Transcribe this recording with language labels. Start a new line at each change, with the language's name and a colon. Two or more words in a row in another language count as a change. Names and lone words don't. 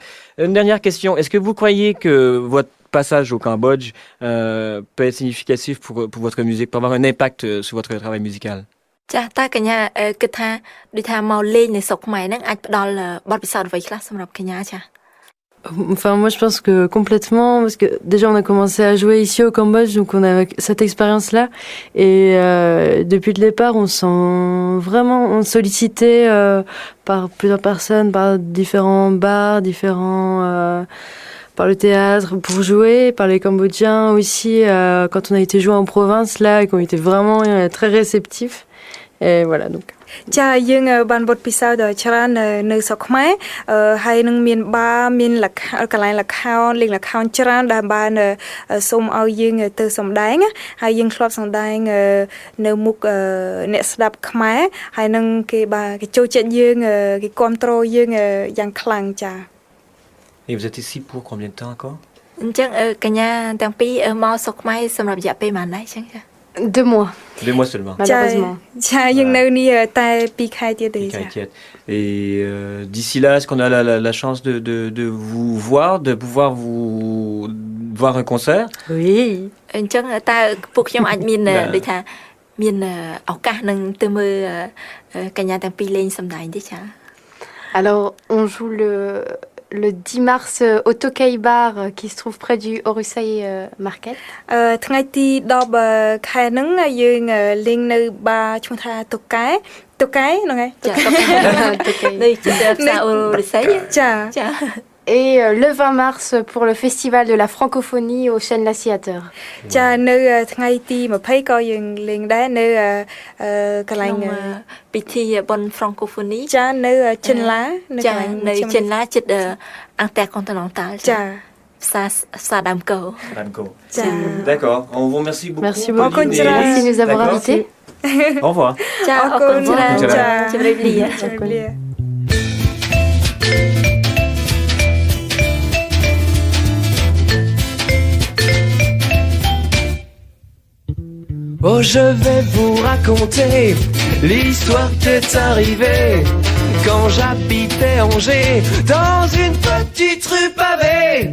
French: Une dernière question. Est-ce que vous croyez que votre passage au Cambodge peut être significatif pour votre musique, pour avoir un impact sur votre travail musical?
Khmer: ចាតើកញ្ញាគិតថាដូចថាមកលេងនៅស្រុកខ្មែរហ្នឹងអាចផ្ដល់បទពិសោធន៍អ្វីខ្លះសម្រាប់កញ្ញាចា
French: Enfin, moi, je pense que complètement, parce que déjà, on a commencé à jouer ici au Cambodge, donc on a cette expérience-là. Et depuis le départ, on sent vraiment sollicité par plusieurs personnes, par différents bars, par le théâtre, pour jouer, par les Cambodgiens aussi, quand on a été joué en province, là, et qu'on était vraiment très réceptifs. Et voilà, donc.
Khmer: ចាយើងបានបទពិសោធន៍ច្រើននៅស្រុកខ្មែរហើយនឹងមានបារមានកន្លែងល្ខោនលេងល្ខោនច្រើនដែលបានសូមឲ្យយើងទៅសម្ដែងហើយយើងធ្លាប់សម្ដែងនៅមុខអ្នកស្ដាប់ខ្មែរហើយនឹងគេចូលចិត្តយើងគេគាំទ្រយើងយ៉ាងខ្លាំងចា
French: Et vous êtes ici pour combien de temps encore?
Khmer: អញ្ចឹងកញ្ញាទាំងពីរមកស្រុកខ្មែរសម្រាប់រយៈពេលប៉ុន្មានដែរអញ្ចឹងចា
French: 2 mois. 2 mois seulement. Malheureusement.
Khmer: ចាយើងនៅនេះតែ2ខែទៀតទេចា
French: Et d'ici là, est-ce qu'on a la chance de vous voir, de pouvoir vous voir un concert? Oui.
Khmer: អញ្ចឹងតើពួកខ្ញុំអាចមានដូចថាមានឱកាសនឹងទៅមើលកញ្ញាទាំងពីរលេងសម្ដែងទេចា
French: Alors, on joue le 10 mars au Tokay Bar qui se trouve près du Orusei Market.
Khmer: ថ្ងៃទី10ខែហ្នឹងយើងលេងនៅបារឈ្មោះថាតូកែហ្នឹងហើយចា នៅជិតផ្សារអូរិស័យចា
French: Et le 20 mars pour le festival de la francophonie au Chêne Lassiateur.
Khmer: ចានៅថ្ងៃទី20ក៏យើងលេងដែរនៅកន្លែង ពិធីបុណ្យ francophonie ចានៅចិនឡានៅ ចានៅចិនឡាជិតអន្តរកុនតឡងតាល់ចាផ្សារដើមកោ
French: D'accord, on vous remercie beaucoup. Merci beaucoup de nous avoir invités. Au revoir.
Khmer: ចាអរគុណច្រើនចាជម្រាបលា
French: Oh, je vais vous raconter l'histoire qui est arrivée quand j'habitais Angers, dans une petite rue pavée.